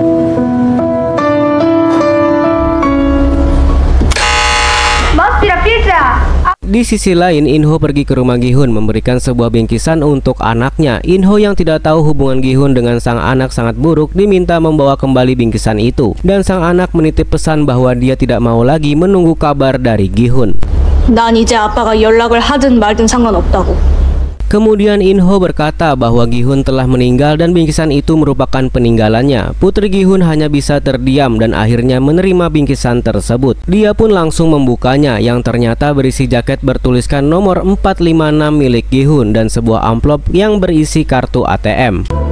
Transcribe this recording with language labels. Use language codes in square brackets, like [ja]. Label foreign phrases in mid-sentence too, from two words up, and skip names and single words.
[id] Di sisi lain, Inho pergi ke rumah Gi-hun memberikan sebuah bingkisan untuk anaknya. Inho yang tidak tahu hubungan Gi-hun dengan sang anak sangat buruk diminta membawa kembali bingkisan itu, dan sang anak menitip pesan bahwa dia tidak mau lagi menunggu kabar dari Gi-hun. [ko] 난 이제 아빠가 연락을 하든 말든 상관없다고. [id] Kemudian Inho berkata bahwa Gi-hun telah meninggal dan bingkisan itu merupakan peninggalannya. Putri Gi-hun hanya bisa terdiam dan akhirnya menerima bingkisan tersebut. Dia pun langsung membukanya yang ternyata berisi jaket bertuliskan nomor 456 milik Gi-hun dan sebuah amplop yang berisi kartu ATM.